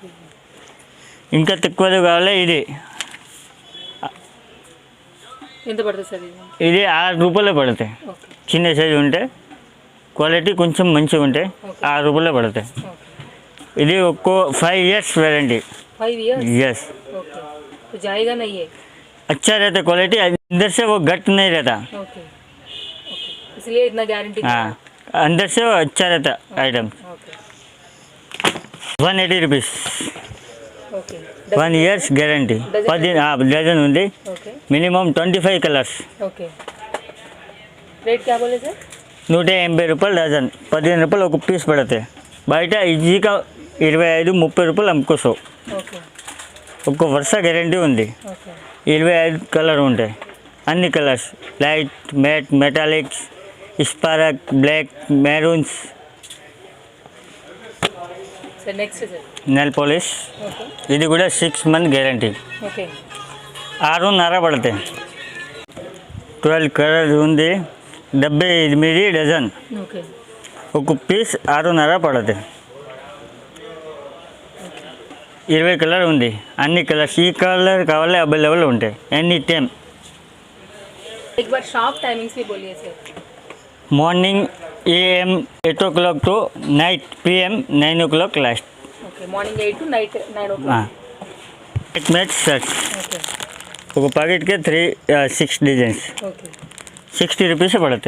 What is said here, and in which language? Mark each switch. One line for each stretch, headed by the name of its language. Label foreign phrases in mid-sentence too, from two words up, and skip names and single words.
Telugu: ఇంకా తక్కువది కావాలి. ఇది ఎంత పడుతుంది సార్ ఇది? ఇది 6 రూపాయలే పడతాయి. ఓకే చిన్న సైజు ఉంటే క్వాలిటీ కొంచెం మంచిగా ఉంటాయి. 6 రూపాయలే పడతాయి. ఓకే ఇది ఒక్కో 5 ఇయర్స్ वारंटी.
English: 5 इयर्स यस.
Hindi: ओके तो जाएगा नहीं है. अच्छा रहता क्वालिटी, अंदर से वो घट नहीं रहता. ओके ओके इसलिए इतना गारंटी. हाँ, अंदर से वो अच्छा रहता आइटम. ओके
English: 180 రూపీస్,
Telugu: ఓకే 1 years గ్యారంటీ. 10 డజన్ ఉంది, ఓకే
English: minimum 25 colors.
Hindi: ఓకే रेट क्या बोले सर?
Telugu: 180 రూపాయలు డజన్, 15 రూపాయలు ఒక పీస్ పడతాయి. బయట ఈజీగా 25-30 రూపాయలు అమ్ముకోసావు. ఓకే ఒక వరుస గ్యారంటీ ఉంది. ఓకే 25 కలర్ ఉంటాయి, అన్ని కలర్స్ లైట్, మ్యాట్, మెటాలిక్స్, స్పారక్, బ్లాక్, మెరూన్స్.
Hindi: सर नेक्स्ट सर.
Telugu: నెల్ పాలిష్, ఓకే ఇది కూడా 6 month గ్యారంటీ. ఓకే 6.5 పడతాయి. 12 కలర్స్ ఉంది, 78 డజన్, ఓకే ఒక పీస్ 6.5 పడతాయి. 20 కలర్ ఉంది, అన్ని కలర్స్ ఈ కలర్ కావాలి అవైలబుల్ ఉంటాయి
English: any time.
Hindi: एक बार शॉप टाइमिंग्स भी बोलिए सर.
English: morning AM 8 o'clock to night PM 9 o'clock last. okay morning 8 to night 9 o'clock. match shirts
Telugu: ఓకే ఒక ప్యాకెట్కి 6 డిజైన్స్, ఓకే 60 రూపీస్ పడతాయి.